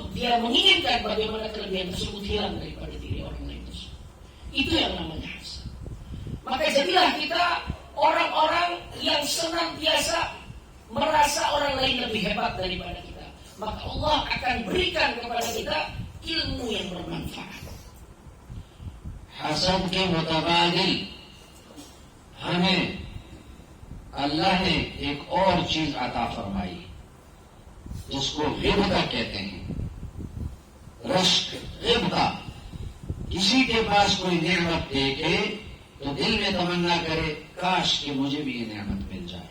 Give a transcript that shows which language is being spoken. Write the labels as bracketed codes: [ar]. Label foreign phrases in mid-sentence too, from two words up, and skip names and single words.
[id] Dia menginginkan bagaimana kelebihan tersebut hilang daripada diri orang lain tersebut. Itu yang namanya hasad. Maka jadilah kita orang-orang yang senantiasa merasa orang lain lebih hebat daripada kita. Maka Allah akan berikan kepada kita ilmu yang bermanfaat. [ur] حسد کے متبادل ہمیں اللہ نے ایک اور چیز عطا فرمائی جس کو غبطہ کہتے ہیں. رشک، غبطہ. کسی کے پاس کوئی نعمت دیکھے تو دل میں تمنا کرے کاش کہ مجھے بھی یہ نعمت مل جائے.